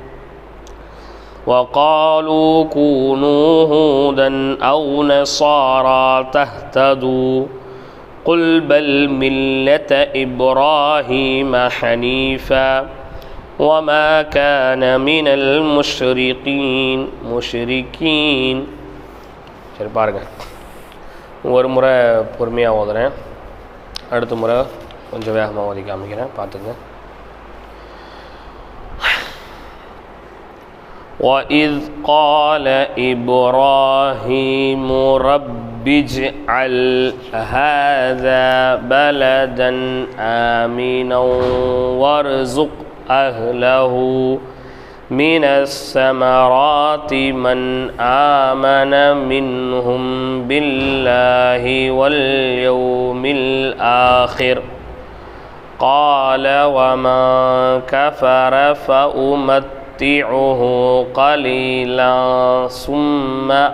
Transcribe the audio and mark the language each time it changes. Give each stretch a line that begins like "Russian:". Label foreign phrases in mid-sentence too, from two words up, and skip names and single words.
Arabic: وقالوا كونوا هودا أو نصارى تهتدوا قل بل ملة إبراهيم حنيفا وما كان من
Tamil: المشركين சரி பாருங்க ஒரு முறை பொறுமையாக ஓதுறேன் அடுத்த முறை கொஞ்சம் வேகமாக ஓதி காமிக்கிறேன் பார்த்துங்க
Arabic: وَإِذْ قَالَ إِبْرَاهِيمُ رَبِّ اجْعَلْ هَذَا بَلَدًا آمِنًا وَارْزُقْ أهله من الثمرات من آمن منهم بالله واليوم الآخر قال ومن كفر فأمتعه قليلا ثم